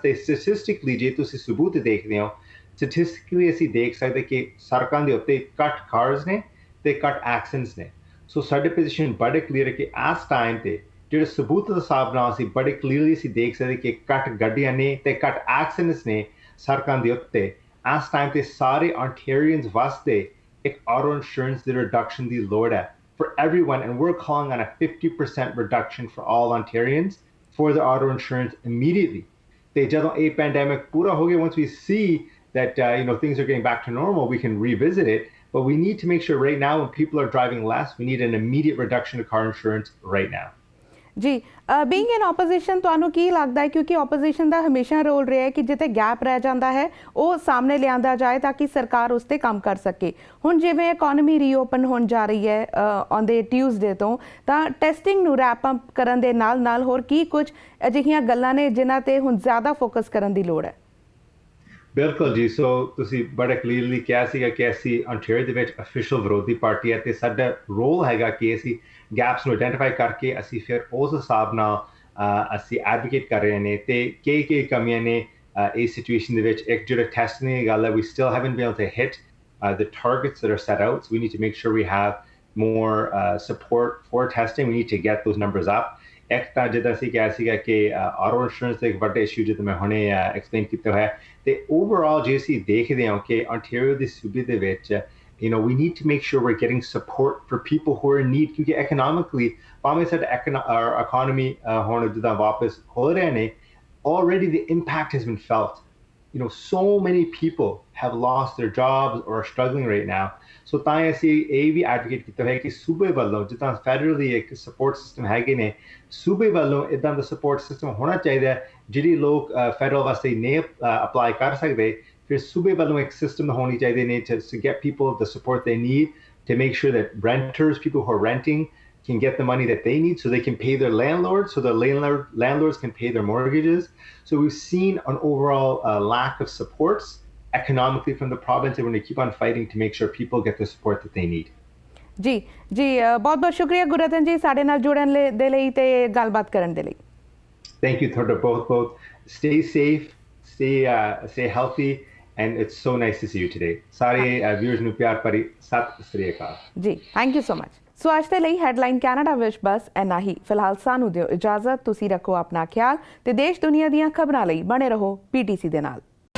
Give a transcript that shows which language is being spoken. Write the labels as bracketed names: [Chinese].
[Punjabi] They statistically, ਜੇ ਤੁਸੀਂ ਸਬੂਤ ਦੇਖਦੇ ਹੋ, statistically ਅਸੀਂ ਦੇਖ ਸਕਦੇ ਕਿ ਸੜਕਾਂ ਦੇ ਉੱਤੇ ਘੱਟ ਕਾਰਸ ਨੇ ਤੇ ਘੱਟ ਐਕਸੀਡੈਂਟਸ ਨੇ। ਸੋ ਸਾਡੇ ਪੋਜੀਸ਼ਨ ਬੜੇ ਕਲੀਅਰ ਹੈ ਕਿ ਇਸ ਟਾਈਮ ਤੇ ਜਿਹੜੇ ਸਬੂਤ ਦੇ ਹਿਸਾਬ ਨਾਲ ਅਸੀਂ ਬੜੇ ਕਲੀਅਰਲੀ ਅਸੀਂ ਦੇਖ ਸਕਦੇ ਕਿ ਘੱਟ ਗੱਡੀਆਂ ਨੇ ਤੇ ਘੱਟ ਐਕਸੀਡੈਂਟਸ ਨੇ ਸੜਕਾਂ ਦੇ ਉੱਤੇ। ਇਸ ਟਾਈਮ ਤੇ ਸਾਰੇ Ontarians ਵਾਸਤੇ ਇੱਕ ਆਟੋ ਇੰਸ਼ੋਰੈਂਸ ਦੀ ਰਿਡਕਸ਼ਨ ਦੀ ਲੋੜ ਹੈ [English] for everyone, and we're calling on a 50% reduction for all Ontarians for the auto insurance immediately. [Punjabi] Te jadon a pandemic pura ho gaya, [English] once we see that things are getting back to normal, we can revisit it, but we need to make sure right now when people are driving less, we need an immediate reduction of car insurance right now. [Punjabi] ਜੀ, being in opposition ਤੁਹਾਨੂੰ ਕੀ ਲੱਗਦਾ ਹੈ, ਕਿਉਂਕਿ opposition ਦਾ ਹਮੇਸ਼ਾ role ਰਿਹਾ ਹੈ ਕਿ ਜਿੱਥੇ ਗੈਪ ਰਹਿ ਜਾਂਦਾ ਹੈ ਉਹ ਸਾਹਮਣੇ ਲਿਆਂਦਾ ਜਾਏ ਤਾਂ ਕਿ ਸਰਕਾਰ ਉਸ ਤੇ ਕੰਮ ਕਰ ਸਕੇ। ਹੁਣ ਜਿਵੇਂ ਇਕੋਨਮੀ ਰੀਓਪਨ ਹੋਣ ਜਾ ਰਹੀ ਹੈ ਔਨ ਦੇ ਟਿਊਜ਼ਡੇ ਤੋਂ, ਤਾਂ ਟੈਸਟਿੰਗ ਨੂੰ ਰੈਪ ਅਪ ਕਰਨ ਦੇ ਨਾਲ ਨਾਲ ਹੋਰ ਕੀ ਕੁਝ ਅਜਿਹੀਆਂ ਗੱਲਾਂ ਨੇ ਜਿਨ੍ਹਾਂ ਤੇ ਹੁਣ ਜ਼ਿਆਦਾ ਫੋਕਸ ਕਰਨ ਦੀ ਲੋੜ ਹੈ? ਬਿਲਕੁਲ ਜੀ, ਸੋ ਤੁਸੀਂ ਬੜਾ ਕਲੀਅਰਲੀ ਕਿਹਾ ਸੀਗਾ ਕਿ ਅਸੀਂ Ontario ਦੇ ਵਿੱਚ ਅਫੀਸ਼ੀਅਲ ਵਿਰੋਧੀ ਪਾਰਟੀ ਹੈ, ਤੇ ਸਾਡਾ ਰੋਲ ਹੈਗਾ ਕਿ ਅਸੀਂ ਗੈਪਸ ਨੂੰ ਆਇਡੈਂਟੀਫਾਈ ਕਰਕੇ ਅਸੀਂ ਫਿਰ ਉਸ ਹਿਸਾਬ ਨਾਲ ਅਸੀਂ ਐਡਵੋਕੇਟ ਕਰ ਰਹੇ ਨੇ, ਤੇ ਕੀ ਕਮੀਆਂ ਨੇ ਇਸ ਸਿਚੁਏਸ਼ਨ ਦੇ ਵਿੱਚ। ਇੱਕ ਜਿਹੜਾ ਟੈਸਟਿੰਗ ਦੀ ਗੱਲ ਹੈ, [English] we still haven't been able to hit the targets that are set out, so we need to make sure we have more support for testing. We need to get those numbers up. [Punjabi] ਇੱਕ ਤਾਂ ਜਿੱਦਾਂ ਅਸੀਂ ਕਿਹਾ ਸੀਗਾ ਕਿ auto insurance ਦਾ ਇੱਕ ਵੱਡਾ issue ਜਿੱਦਾਂ ਮੈਂ ਹੁਣੇ ਐਕਸਪਲੇਨ ਕੀਤਾ ਹੋਇਆ, ਤੇ ਓਵਰਆਲ ਜੇ ਅਸੀਂ ਦੇਖਦੇ ਹਾਂ ਕਿ Ontario ਦੇ ਸੂਬੇ ਦੇ ਵਿੱਚ [English] we need to make sure we're getting support for people who are in need, [Punjabi] ਕਿਉਂਕਿ economically ਭਾਵੇਂ ਸਾਡਾ economy ਹੁਣ ਜਿੱਦਾਂ ਵਾਪਸ ਹੋ ਰਹੇ ਨੇ, [English] already the impact has been felt. So many people have lost their jobs or are struggling right now. [Punjabi] So ਤਾਂ ਅਸੀਂ ਇਹ ਵੀ ਐਡਵੋਕੇਟ ਕੀਤਾ ਹੈ ਕਿ ਸੂਬੇ ਵੱਲੋਂ ਜਿੱਦਾਂ ਫੈਡਰਲੀ ਇੱਕ ਸਪੋਰਟ ਸਿਸਟਮ ਹੈਗੇ ਨੇ, ਸੂਬੇ ਵੱਲੋਂ ਇੱਦਾਂ ਦਾ ਸਪੋਰਟ ਸਿਸਟਮ ਹੋਣਾ ਚਾਹੀਦਾ ਹੈ। ਜਿਹੜੇ ਲੋਕ ਫੈਡਰਲ ਵਾਸਤੇ ਨਹੀਂ ਅਪਲਾਈ ਕਰ ਸਕਦੇ, फिर सूबे वालों एक सिस्टम होनी चाहिए ने [English] to get people the support they need to make sure that renters, people who are renting, can get the money that they need so they can pay their landlords, so the landlords can pay their mortgages. So we've seen an overall lack of supports economically from the province, and we're going to keep on fighting to make sure people get the support that they need. [Punjabi] ਜੀ ਜੀ ਬਹੁਤ ਬਹੁਤ ਸ਼ੁਕਰੀਆ ਗੁਰਰਤਨ ਜੀ ਸਾਡੇ ਨਾਲ ਜੁੜਨ ਦੇ ਲਈ ਤੇ ਗੱਲਬਾਤ ਕਰਨ ਦੇ ਲਈ [English] Thank you [Punjabi] ਤੁਹਾਡਾ ਬਹੁਤ ਬਹੁਤ [English] stay safe, stay healthy, and it's so nice to see you today. [Punjabi] ਸਾਰੇ viewers ਨੂੰ ਪਿਆਰ ਭਰੀ ਸਤਿ ਸ੍ਰੀ ਅਕਾਲ ਜੀ [English] thank you so much [Punjabi] so ਅੱਜ ਦੇ ਲਈ ਹੈਡਲਾਈਨ ਕੈਨੇਡਾ ਵਿੱਚ ਬਸ ਇੰਨਾ ਹੀ ਫਿਲਹਾਲ ਸਾਨੂੰ ਦਿਓ ਇਜਾਜ਼ਤ ਤੁਸੀਂ ਰੱਖੋ ਆਪਣਾ ਖਿਆਲ ਤੇ ਦੇਸ਼ ਦੁਨੀਆ ਦੀਆਂ ਖਬਰਾਂ ਲਈ ਬਣੇ ਰਹੋ PTC ਦੇ ਨਾਲ